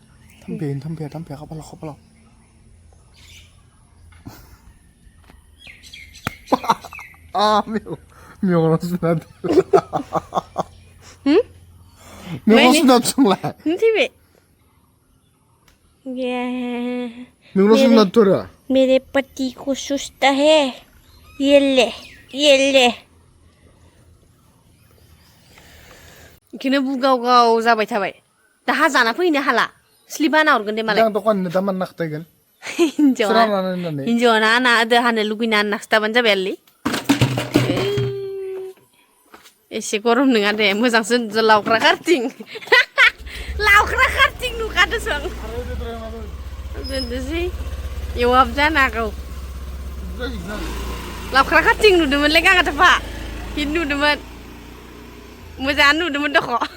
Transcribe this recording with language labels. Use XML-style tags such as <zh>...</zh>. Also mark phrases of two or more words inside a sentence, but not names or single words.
<brx>थाम्फैया खाफालाव मेगनाव सुना मेगनाव सुना संलाय थैबाय मेगनाव सुना थोरा</brx> <hi>मेरे पति को सुस्ता है ये ले</hi> <brx>इखौनो बुगाव जाबाय थाबाय दाहा जाना फैनो हाला स्लिपा नाहरगोन दे मालाय आं दखाननो दामान नाखथायगोन हिन्जावा ना आदो हानो लुगैना नाखसथाबानो जाबाय आलै एसे गरम नङा दे मोजांसो लावख्रा खारथिं नुखादोसं दोनदोसै एवाब जानो हागौ लावख्रा खारथिं नुदोंमोनलै गांगाथाफा हिट नुदोंमोन मोजाङानो नुदोंमोन दख'</brx>